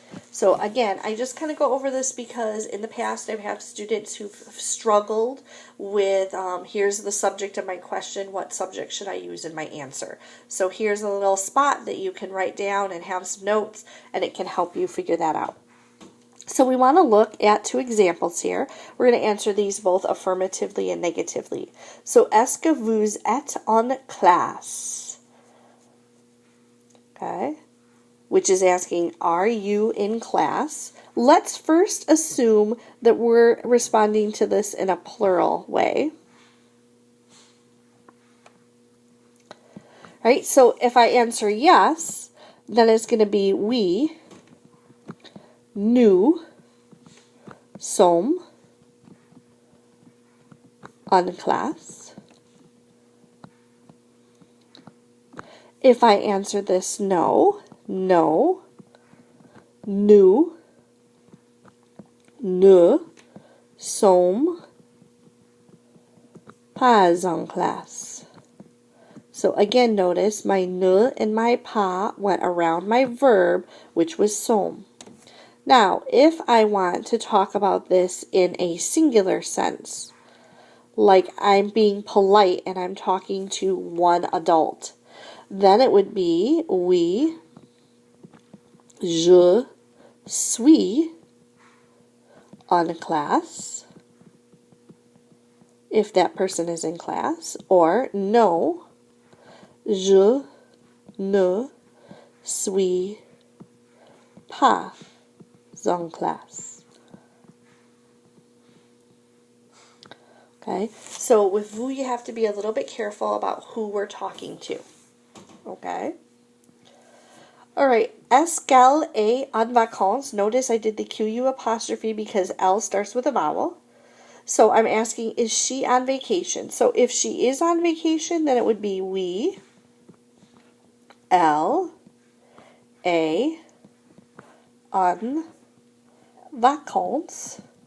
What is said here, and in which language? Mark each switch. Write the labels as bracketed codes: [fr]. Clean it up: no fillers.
[en] So again, I just kind of go over this because in the past I've had students who've struggled with, here's the subject of my question, what subject should I use in my answer? So here's a little spot that you can write down and have some notes, and it can help you figure that out. So we want to look at 2 examples here. We're going to answer these both affirmatively and negatively. [fr] So, est-ce que vous êtes en classe? [en] Okay. Which is asking, are you in class? Let's first assume that we're responding to this in a plural way. Right? So if I answer yes, then it's going to be we, [fr] nous, sommes en classe. [en] If I answer this no, [fr] nous ne sommes pas en classe. [en] So again, notice my ne and my pas went around my verb, which was sommes. Now, if I want to talk about this in a singular sense, like I'm being polite and I'm talking to one adult, then it would be [fr] oui, je suis en classe, [en] if that person is in class, or no, [fr] je ne suis pas en classe. [en] Okay, so with vous, you have to be a little bit careful about who we're talking to. Okay. All right, [fr] est-ce qu'elle est en vacances? [en] Notice I did the QU apostrophe because L starts with a vowel. So I'm asking, is she on vacation? So if she is on vacation, then it would be [fr] oui, elle est en vacances.